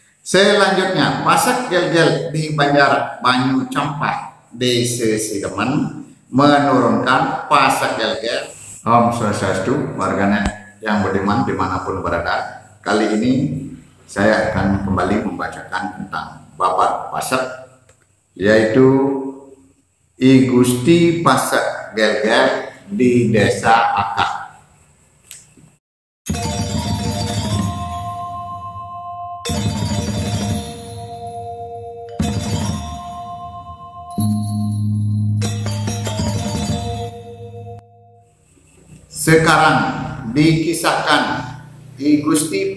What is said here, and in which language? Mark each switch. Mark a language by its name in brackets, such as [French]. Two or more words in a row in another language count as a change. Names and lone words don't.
[Indonesian] Selanjutnya, Pasak Gel-Gel di Banjar Banyu Campak, Desa Sidemen, menurunkan Pasak Gel-Gel. [Sanskrit] Om Swastiastu, [Indonesian] warganet yang beriman dimanapun berada. Kali ini saya akan kembali membacakan tentang Bapak Pasak, yaitu I Gusti Pasak Gel-Gel di Desa Akah. Sekarang dikisahkan I Gusti